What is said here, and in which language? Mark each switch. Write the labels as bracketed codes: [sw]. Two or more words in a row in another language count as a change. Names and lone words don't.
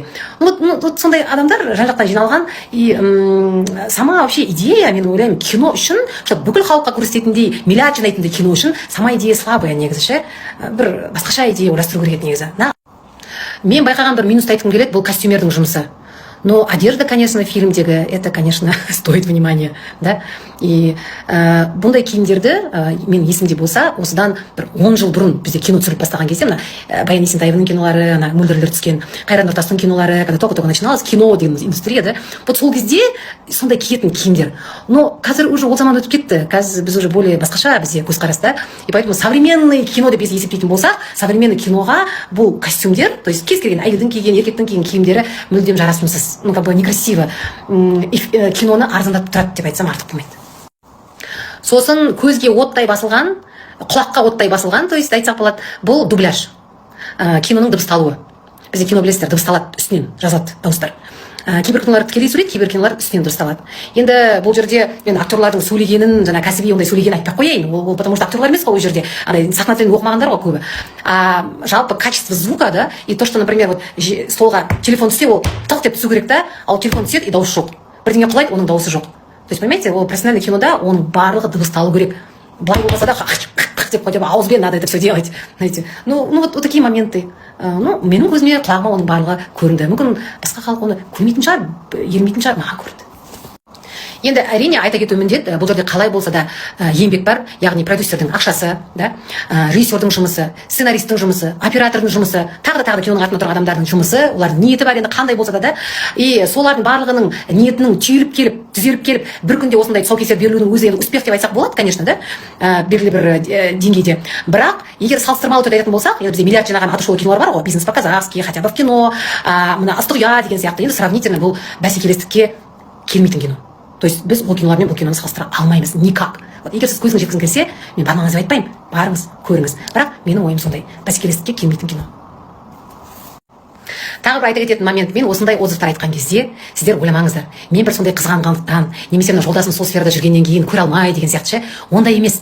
[kk] Сондай адамдар жан-жақтан жиналған. [ru] И сама вообще идея, [kk] мен ойлаймын, кино үшін, бүкіл халыққа көрсететіндей, миллиард жинайтындай кино үшін [ru] сама идея слабая [kk] негізі ше. Бір басқаша идея ойластыру керек негізі. Мен байқаған бір минусты айтқым келеді, бұл костюмердің жұмысы. [ru] Но одежда, конечно, в фильмдегі, это, конечно, стоит внимания, да. [kk] И бұндай киімдерді, мен есімде болса, осыдан бір 10 жыл бұрын бізде кино түсіріп бастаған кезде, мына Баян Есентаеваның кинолары, ана Мөлдірлер түскен, Қайрат Нұртастың кинолары, [ru] когда только начиналось кино деген индустрия, да. [kk] Вот сол кезде сондай киетін киімдер. Но қазір уже ол заман өтіп кетті. Қазір біз [ru] уже более [kk] басқаша бізде көзқарас, да. [ru] И поэтому современный кино [kk] деп есептейтін болсақ, современный киноға бұл костюмдер, [ru] то есть [kk] кез келген әйелдің киген, еркектің киген киімдері мүлдем жарасымсыз. [ru] Как бы некрасиво. [kk] Киноны арзандатып тұрады деп айтсам артық болмайды. Сосын көзге оттай басылған, құлаққа оттай басылған, [ru] то есть [kk] айтсақ болады, бұл дубляж. Киноның дыбысталуы. Бізде кино білесіздер, дыбысталады, үстінен жазады дауыстар. Кейбір кинолар тікелей сөйлейді, кейбір кинолар үстінен дұрысталады. Енді бұл жерде мен актерлардың сөйлегенін, жаңа кәсіби ондай сөйлегенін айтпай қояйын. Ол [ru] потому что [kk] актерлар емес қой ол жерде. Андай сахна тілін оқымағандар ғой көбі. Жалпы [ru] качество звука, да, и то, что, например, вот [kk] столға телефон түссе, ол тық деп түсу керек, да, ал телефон түседі и дауыс жоқ. Бірдеңе құлайды, оның дауысы жоқ. [ru] То есть, понимаете, [kk] ол профессиональный кинода оның барлығы дыбысталу керек. Былай болмаса да деп қойып ауызбен [ru] надо это все делать, знаете. Ну вот такие моменты. [kk] Менің көзіме, құлағыма оның барлығы көрінді. Мүмкін басқа халық оны көрмейтін шығар, ермейтін шығар, маған көрді. Енді әрине айта кету міндет, бұл жерде қалай болса да еңбек бар, яғни продюсердің ақшасы, да, режиссердің жұмысы, сценаристің жұмысы, оператордың жұмысы, тағы да киноның артында тұрған адамдардың жұмысы, олардың ниеті бар енді қандай болса да, и солардың барлығының ниетінің түйіліп келіп, түзеліп келіп, бір күнде осындай тұсаукесер берілуінің өзі енді успех деп айтсақ болады, конечно, да, белгілі бір деңгейде. Бірақ егер салыстырмалы түрде айтатын болсақ, енді бізде миллиард жинаған аты шулы кинолар бар ғой, [ru] бизнес по-казахски, хотя бы в кино, [kk] мына ыстық ұя деген сияқты, енді сравнительно бұл бәсекелестікке келмейтін кино. То есть біз ол кинолармен бұл киноны салыстыра алмаймыз никак. Вот егер сіз көзіңіз жеткізгіңіз келсе, мен бармаңыз деп айтпаймын, барыңыз, көріңіз. Бірақ менің ойым сондай, бәсекелестікке келмейтін кино. Тағы бір айта кететін момент, мен осындай отзывтар айтқан кезде сіздер ойламаңыздар, мен бір сондай қызғанғандықтан немесе мына жолдасым сол сферада жүргеннен кейін көре алмай деген сияқты ше, ондай емес.